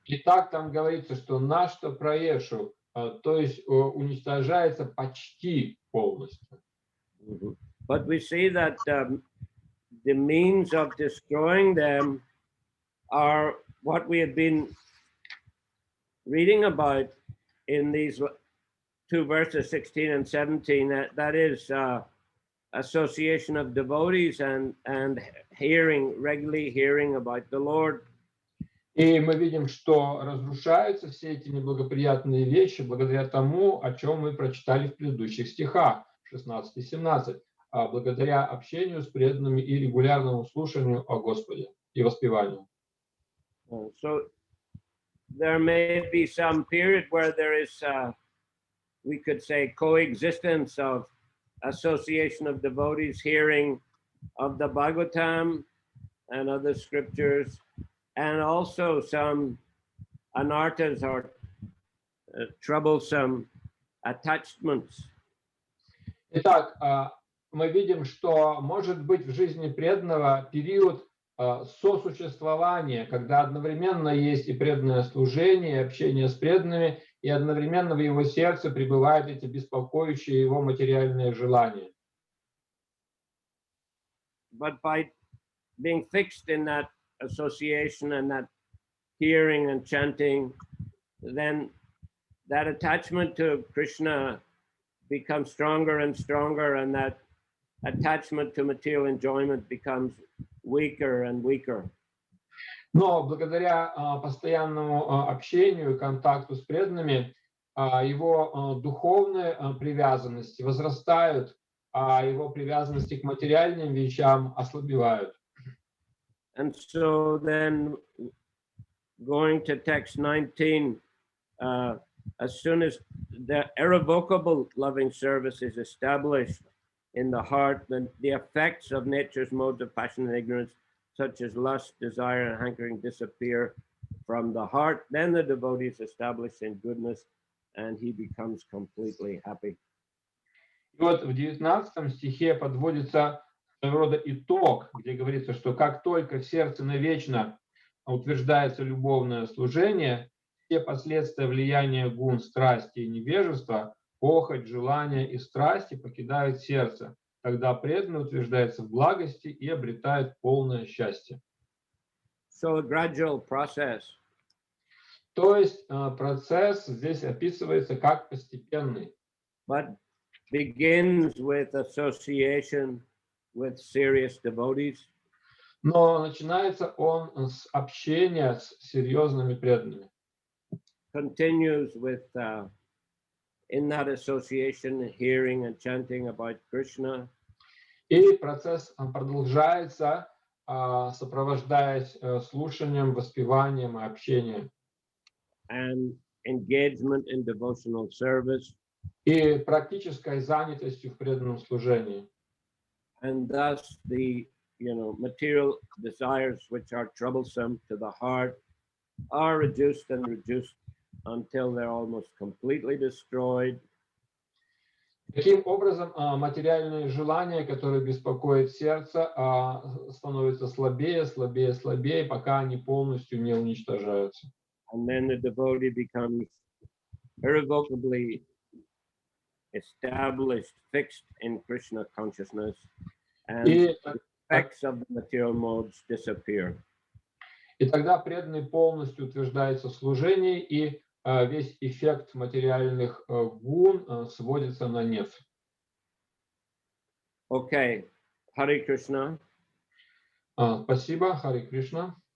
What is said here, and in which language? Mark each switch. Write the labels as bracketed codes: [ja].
[ru] Итак, там говорится, что нашта праешу, то есть уничтожается почти полностью. [en] But we see that the means of destroying them are what we have been reading about in these two verses, 16 and 17. That is association of devotees and regularly hearing about the Lord. [ru] И мы видим, что разрушаются все эти неблагоприятные вещи благодаря тому, о чем мы прочитали в предыдущих стихах 16 и 17, благодаря общению с преданными и регулярному слушанию о Господе и воспеванию. [en] So there may be some period where there is, we could say, coexistence of association of devotees hearing of the Bhagavatam and other scriptures, and also some anarthas or troublesome attachments. [ru] Итак, мы видим, что может быть в жизни преданного период сосуществования, когда одновременно есть и преданное служение, и общение с преданными, и одновременно в его сердце пребывают эти беспокоящие его материальные желания. [en] But by being fixed in that association and that hearing and chanting, then that attachment to Krishna becomes stronger and stronger, and that attachment to material enjoyment becomes weaker and weaker. [ru] Но благодаря постоянному общению и контакту с преданными, его духовные привязанности возрастают, а его привязанности к материальным вещам ослабевают. [en] And so then, going to text 19, as soon as the irrevocable loving service is established in the heart, then the effects of nature's modes of passion and ignorance, such as lust, desire, and hankering, disappear from the heart. Then the devotee is established in goodness, and he becomes completely happy. [ru] И вот в 19 стихе подводится своего рода итог, где говорится, что как только в сердце навечно утверждается любовное служение, все последствия влияния гун, страсти и невежества похоть, желание и страсти покидают сердце. Тогда преданный утверждается в благости и обретает полное счастье. [en] So a gradual process. [ru] То есть процесс здесь описывается как постепенный. [en] But begins with association with serious devotees. [ru] Но начинается он с общения с серьезными преданными. [en] Continues with, in that association, hearing and chanting about Krishna. [ru] И процесс продолжается, сопровождаясь слушанием, воспеванием и общением. [en] And engagement in devotional service. [ru] И практической занятостью в преданном служении. [en] And thus the material desires which are troublesome to the heart are reduced and reduced until they're almost completely destroyed. [ru] Таким образом, материальные желания, которые беспокоят сердце, становятся слабее, слабее, слабее, пока они полностью не уничтожаются. [en] And then the devotee becomes irrevocably established, fixed in Krishna consciousness, and the effects of the material modes disappear. [ru] И тогда преданный полностью утверждается в служении, и весь эффект материальных гун сводится на нет. [en] Okay, Hare Krishna. [ru] Спасибо, Харе Кришна.